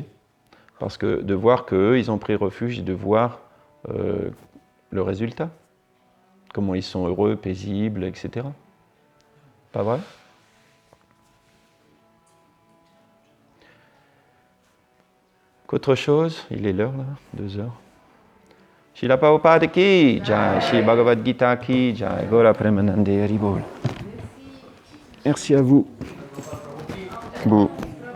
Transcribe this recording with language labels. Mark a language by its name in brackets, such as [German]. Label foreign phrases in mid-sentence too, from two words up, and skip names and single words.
[French] Parce que de voir qu'eux, ils ont pris refuge et de voir le résultat. Comment ils sont heureux, paisibles, etc. Pas vrai? Qu'autre chose? Il est l'heure là, 2 heures. [Hindi] श्रील प्रभुपाद की जय, श्री भगवद् गीता की जय, गौर प्रेमानन्दे हरिबोल. [French] Merci à vous. Bon.